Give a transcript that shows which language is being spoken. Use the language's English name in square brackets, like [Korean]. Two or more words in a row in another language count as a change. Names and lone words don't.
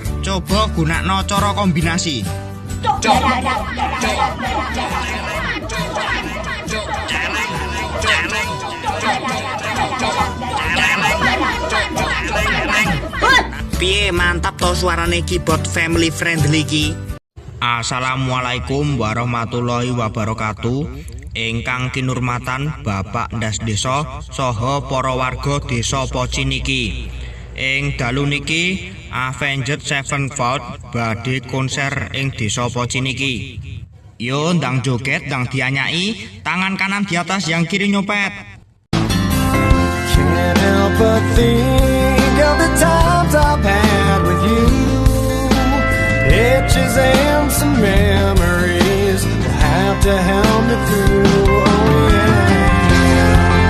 [Javanese] Coba gunakno cara kombinasi. Piye mantap to suarane keyboard [English] family friendly [Javanese] iki. [Arabic] السلام عليكم ورحمة الله وبركاته. [Javanese] Ingkang kinurmatan Bapak Ndas Desa saha para warga Desa Pocin iki. Ing dalu niki Avenged Sevenfold badhe konser ing Desa Pocin iki. Yo ndang joget, ndang dianyai, [Indonesian] tangan kanan di atas, yang kiri nyopet. [English] Can't help but think of the times I've had with you. Pictures and some memories will have to help me through. Oh yeah.